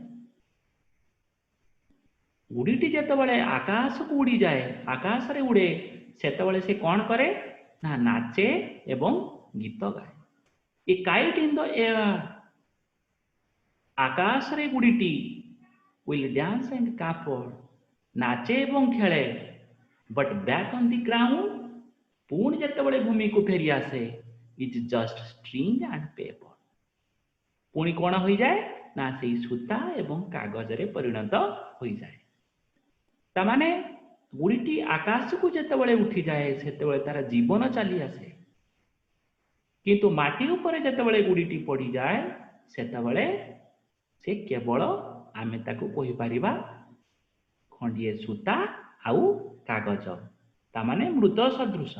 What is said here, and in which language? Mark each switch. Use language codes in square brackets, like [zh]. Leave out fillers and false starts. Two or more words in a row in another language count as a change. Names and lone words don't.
[or] ଗୁଡ଼ିଟି ଯେତେବେଳେ ଆକାଶକୁ ଉଡ଼ିଯାଏ, ଆକାଶରେ ଉଡ଼େ, ସେତେବେଳେ ସେ କ'ଣ କରେ? ନା ନାଚେ ଏବଂ ଗୀତ ଗାଏ। [en] a kite in the air, [or] ଆକାଶରେ ଗୁଡ଼ିଟି [en] will dance and caper, [or] ନାଚେ ଏବଂ ଖେଳେ। [en] but back on the ground, [or] ପୁଣି ଯେତେବେଳେ ଭୂମିକୁ ଫେରି ଆସେ, [en] it is just string and paper। [or] ପୁଣି କ'ଣ ହୋଇଯାଏ? ନା ସେଇ ସୂତା ଏବଂ କାଗଜରେ ପରିଣତ ହୋଇଯାଏ। ତାମାନେ ଗୁଡ଼ିଟି ଆକାଶକୁ ଯେତେବେଳେ ଉଠିଯାଏ, ସେତେବେଳେ ତାର ଜୀବନ ଚାଲି ଆସେ। କିନ୍ତୁ ମାଟି ଉପରେ ଯେତେବେଳେ ଗୁଡ଼ିଟି ପଡ଼ିଯାଏ, ସେତେବେଳେ ସେ କେବଳ ଆମେ ତାକୁ କହିପାରିବା ଖଣ୍ଡିଏ ସୂତା ଆଉ କାଗଜ, ତାମାନେ ମୃତ ସଦୃଶ।